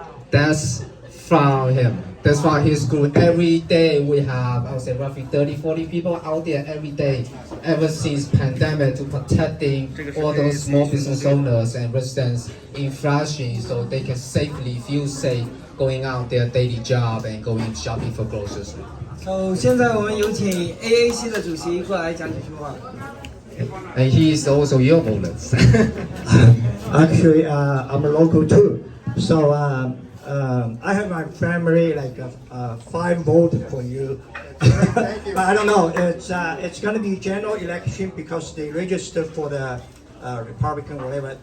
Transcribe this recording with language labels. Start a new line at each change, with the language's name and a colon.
English: That's from him. That's from his group. Every day we have, I would say, roughly 30-40 people out there every day, ever since pandemic, to protecting all those small business owners and residents in Flushing, so they can safely feel safe going out their daily job and going shopping for groceries. So
Chinese: 现在我们有请 AAC 的主席过来讲几句话。
English: And he is also your bonus. Actually, I'm a local too. So I have my family like 5 votes for you. But I don't know. It's going to be general election because they registered for the Republican whatever.